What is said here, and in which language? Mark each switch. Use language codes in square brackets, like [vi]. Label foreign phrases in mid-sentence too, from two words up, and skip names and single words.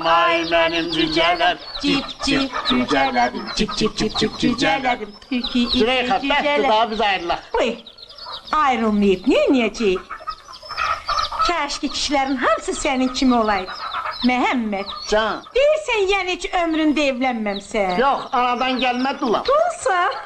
[az] ay mənim cücələrim, cip cip cücələrim, cip cip cip cip cücələrim, türkü Züleyxa, bəsdir daha biz ayrılaq. Uy, ayrılmayıb, neyəcəyik? Kəşki kişilərin hamısı sənin kimi olaydı. Məhəmməd, Can. deyirsən yəni heç ömründə evlənməmsən. Yox, anadan gəlmə dulam. Dulsa.